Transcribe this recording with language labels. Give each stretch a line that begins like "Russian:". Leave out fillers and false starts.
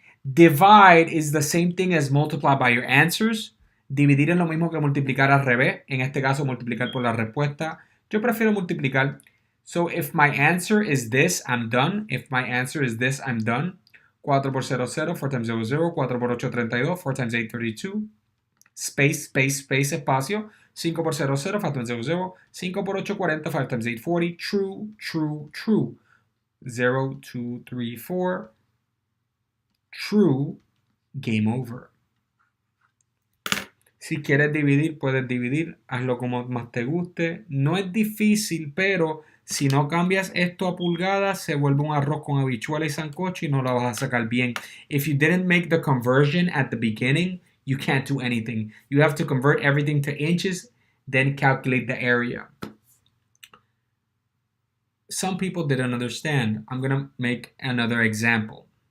English: Divide is the same thing as multiply by your answers.
Spanish: Dividir es lo mismo que multiplicar al revés. En este caso, multiplicar por la respuesta. Yo prefiero multiplicar.
English: So if my answer is this, I'm done. If my answer is this, I'm done.
Spanish: 4 por 0, 0.
English: 4 times 0, 0.
Spanish: 4 por 8, 32.
English: 4 times 8, 32. Space, space, space,
Spanish: espacio. 5 por 0, 0.
English: 5 times 0, 0.
Spanish: 5 por 8, 40.
English: 5 times 8, 40. True, true, true. 0, 2, 3, 4. True. Game over.
Spanish: Si quieres dividir, puedes dividir. Hazlo como más te guste. No es difícil, pero si no cambias esto a pulgadas, se vuelve un arroz con habichuela y sancocho y no lo vas a sacar bien.
English: If you didn't make the conversion at the beginning, you can't do anything. You have to convert everything to inches, then calculate the area. Some people didn't understand. I'm going to make another example.